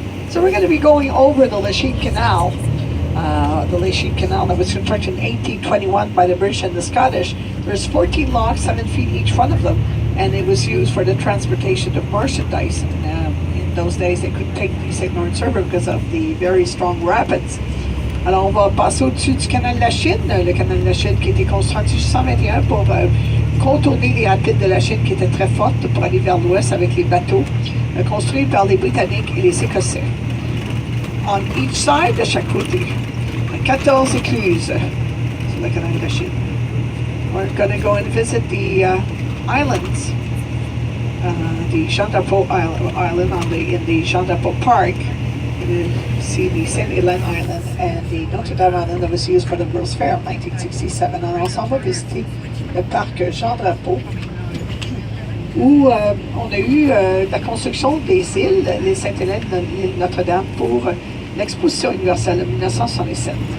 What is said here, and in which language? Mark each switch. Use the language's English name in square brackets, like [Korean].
[English] So we're going to be going over the Lachine Canal, that was constructed in 1821 by the British and the Scottish. There's 14 locks, 7 feet each front of them, and it was used for the transportation of merchandise. In those days, they couldn't take the St. Lawrence River because of the very strong rapids. [French] Alors, on va passer au-dessus du canal de la Chine, le canal de la Chine qui a été construit en 1821 pour contourner les rapides de la Chine qui étaient très fortes pour aller vers l'ouest avec les bateaux, construits par les Britanniques et les Écossais. [English] On each side, [French] de chaque côté, 14 écluses sur le canal de la Chine. [English] We're going to go and visit the islands the Jean Drapeau Island in the Jean Drapeau Park. You see the St. Hélène Island and the Notre Dame Island that was used for the World's Fair en 1967. [French] Alors, on s'en va visiter le parc Jean Drapeau, où on a eu la construction des îles, les Sainte-Hélène et l'île Notre-Dame, pour l'exposition universelle de 1967.